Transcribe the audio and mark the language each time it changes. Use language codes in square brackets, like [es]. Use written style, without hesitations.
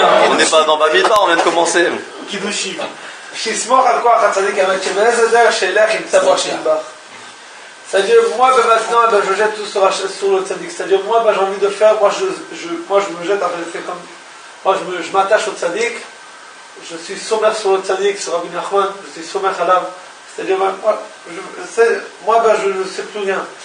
[fr] On n'est pas dans Bamidbar, on vient de commencer. [he] שיסמוך על כוח הצדיק האמת שבאיזה דרך שילך ימצא בו השם יתברך. [fr] C'est-à-dire, moi, maintenant, je jette tout sur le tzaddik. C'est-à-dire, moi, j'ai envie de faire, moi, je me jette, je fais comme, moi, je m'attache au tzaddik, je suis sommaire sur le tzaddik, sur Rabbi Nachman, je suis sommaire à l'âme. C'est-à-dire, moi, je ne sais plus rien.